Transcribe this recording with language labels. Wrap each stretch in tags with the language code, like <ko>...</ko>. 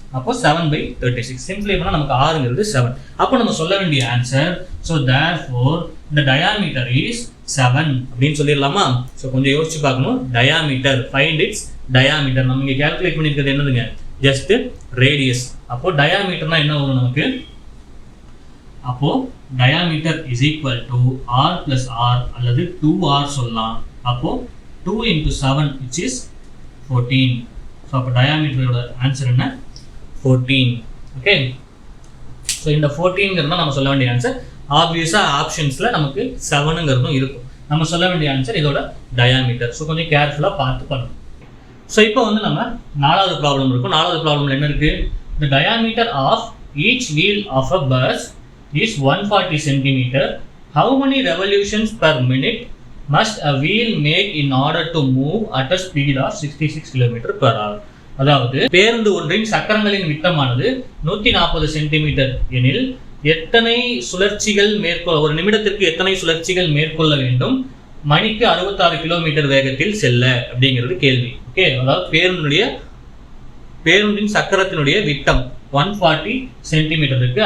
<ta>அப்போ 7/36 சிம்பிளிஃபை பண்ணால் நமக்கு ஆறுங்கிறது 7. அப்போ நம்ம சொல்ல வேண்டிய ஆன்சர், ஸோ தேர்ஃபோர் இந்த டயாமீட்டர் இஸ் 7 அப்படின்னு சொல்லிடலாமா? ஸோ கொஞ்சம் யோசிச்சு பார்க்கணும். Diameter, find it's diameter. நம்ம இங்கே கால்குலேட் பண்ணியிருக்கிறது என்னதுங்க? Just radius. அப்போ டயாமீட்டர்னா என்ன வரும் நமக்கு? அப்போ diameter is equal to</ta> <en>r plus r</en> <ta>அல்லது 2r சொல்லலாம். அப்போ 2 into 7</ta> <en>which is 14.</en> <ta>ஸோ அப்போ டயாமீட்டரோட ஆன்சர் என்ன? 14. ஓகே, ஸோ இந்த 14ங்கிறது நம்ம சொல்ல வேண்டிய ஆன்சர். ஆப்வியஸாக ஆப்ஷன்ஸில் நமக்கு 7ங்கிறதும் இருக்கும். நம்ம சொல்ல வேண்டிய ஆன்சர் இதோட டயாமீட்டர். ஸோ கொஞ்சம் கேர்ஃபுல்லாக பார்த்து பண்ணணும். ஸோ இப்போ வந்து நம்ம 4வது ப்ராப்ளம் இருக்கும். 4வது ப்ராப்ளம்ல என்ன இருக்கு?</ta> <en>The diameter of each wheel of a bus is 140 centimeter. How many revolutions per minute must a wheel make in order to move at a speed of 66 km per hour?</en> <ta>அதாவது பேருந்து ஒன்றின் சக்கரங்களின் விட்டமானது 140 centimetre எனில் எத்தனை சுழற்சிகள் ஒரு நிமிடத்திற்கு எத்தனை சுழற்சிகள் மேற்கொள்ள வேண்டும் மணிக்கு 66 கிலோமீட்டர் வேகத்தில் செல்ல அப்படிங்கிறது கேள்வி. ஓகே, அதாவது பேருந்தின் சக்கரத்தினுடைய விட்டம் 140 சென்டிமீட்டர் இருக்கு.</ta>